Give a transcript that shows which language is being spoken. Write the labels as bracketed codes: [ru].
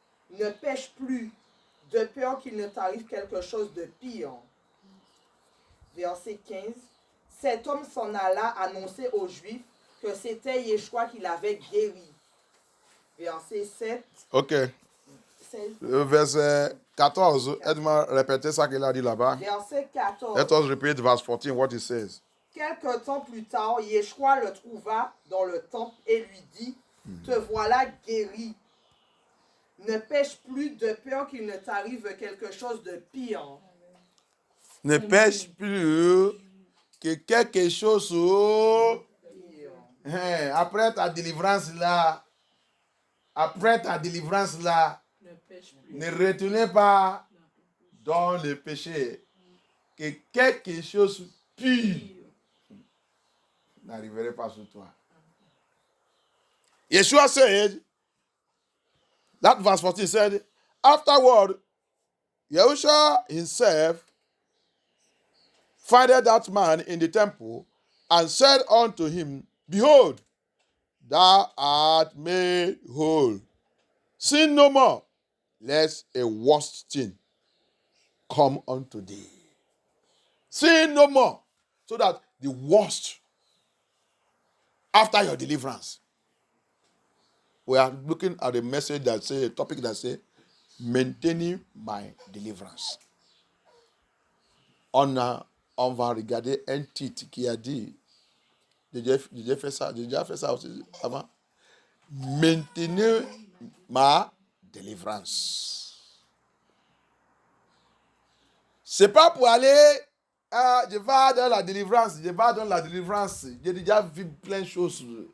[fr] Ne pêche plus, de peur qu'il ne t'arrive quelque chose de pire. » Verset 15. Cet homme s'en alla annoncer aux Juifs que c'était Yeshua qui l'avait guéri. Verset 7. Ok. 16. Verset 14. Aide-moi à répéter ça qu'il a dit là-bas. Verset 14. [en] Let us repeat verse 14, what he says. [fr] Quelque temps plus tard, Yeshua le trouva dans le temple et lui dit, « Te voilà guéri. Ne pêche plus de peur qu'il ne t'arrive quelque chose de pire. » Ne pêche plus que quelque chose après ta délivrance là. Après ta délivrance là. Ne retournez pas dans le péché. Que quelque chose pire n'arriverait pas sur toi. [en] Yeshua said, that verse 14 said, afterward, Yahushua himself findeth that man in the temple and said unto him, Behold, thou art made whole. Sin no more, lest a worse thing come unto thee. Sin no more, so that the worst after your deliverance. We are looking at a message that say, a topic that say, maintaining my deliverance. [fr] On va regarder un titre qui a dit, j'ai déjà fait ça aussi avant, maintenir ma délivrance. C'est pas pour aller, je vais dans la délivrance, j'ai déjà vu plein de choses.